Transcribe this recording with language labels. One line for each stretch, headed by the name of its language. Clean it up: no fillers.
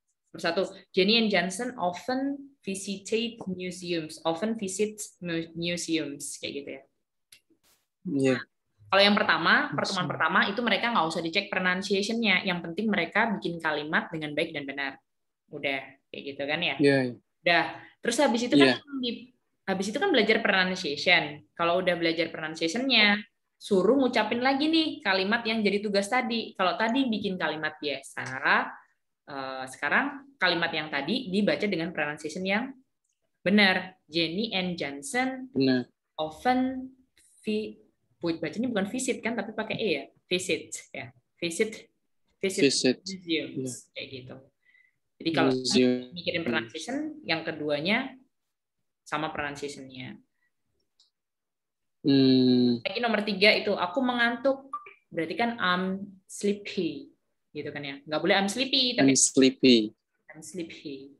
Indonesian: Nomor 1,
English: Jenny and Johnson often visited museums. Often visits museums,
Indonesian: kayak gitu ya. Nah, kalau yang pertemuan pertama itu mereka nggak usah dicek pronunciation-nya. Yang penting mereka bikin kalimat dengan baik dan benar. Udah, kayak gitu kan ya? Udah. Terus habis itu kan belajar pronunciation. Kalau udah belajar pronunciation-nya, suruh ngucapin lagi nih kalimat yang jadi tugas tadi. Kalau tadi bikin kalimat biasa, sekarang kalimat yang tadi dibaca dengan pronunciation yang benar.
English: Jenny and Johnson often
Indonesian: bacanya bukan visit kan, tapi pakai e ya, visit ya, visit museums, kayak gitu. Jadi kalau mikirin pronunciation, yang keduanya sama pronunciation-nya. Lagi nomor 3 itu aku mengantuk, berarti kan
English: I'm sleepy,
Indonesian: gitu kan ya. Nggak boleh
English: I'm sleepy,
Indonesian: tapi I'm sleepy.